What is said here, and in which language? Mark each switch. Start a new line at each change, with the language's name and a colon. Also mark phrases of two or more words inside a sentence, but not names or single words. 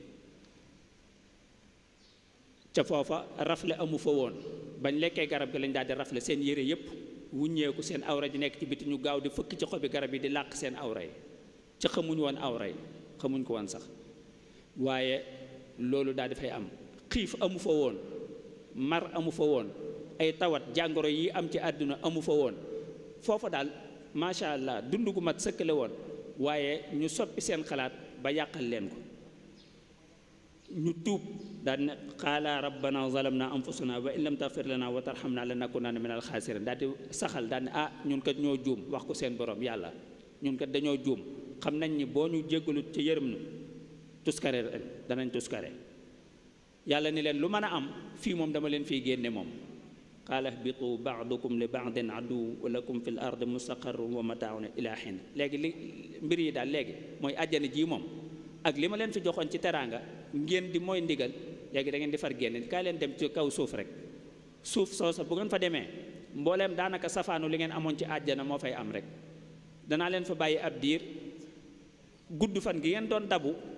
Wolof: ca foofa rafle amu fa woon bañ lekkee garab gi lañ daal di rafle seen yére yépp wuññeeku seen awra ji nekk ci biti ñu gaaw di fëkk ci xobi garab yi di làq seen awra yi ca xamuñ woon awra yi xamuñ ko woon sax waaye loolu daal di fay am xiif amu fa woon mar amu fa woon ay tawat jàngoro yi am ci àdduna amu fa woon foofa daal
Arabic: ما شاء الله
Wolof: dund gu mat sëkkale woon waaye ñu soppi seen xalaat ba yàqal leen ko ñu tuub daal ne
Arabic: قال ربنا ظلمنا أنفسنا وإن لم تغفر لنا وترحمنا لنكونن من الخاسرين
Wolof: daal di saxal daal ne ñun kat ñoo juum wax ko seen borom yàlla ñun kat dañoo juum xam nañ ni boo ñu jéggalut ci yërëm nu tuskare danañ tuskare yàlla ni leen lu mën a am fii moom dama leen fiy génne moom
Arabic: قال اهبطوا بعضكم لبعض عدو ولكم في الأرض مستقر ومتاع إلى حين
Wolof: léegi li mbir yi daal léegi mooy àjjana ji moom ak li ma leen fi joxoon ci teraanga ngeen di mooy ndigal léegi da ngeen di far génne kaay leen dem ci kaw suuf rek suuf soosa bu ngeen fa demee mbooleem daanaka safaanu li ngeen amoon ci àjjana moo fay am rek danaa leen fa bàyyi ab diir gudd fan gi ngeen doon dabu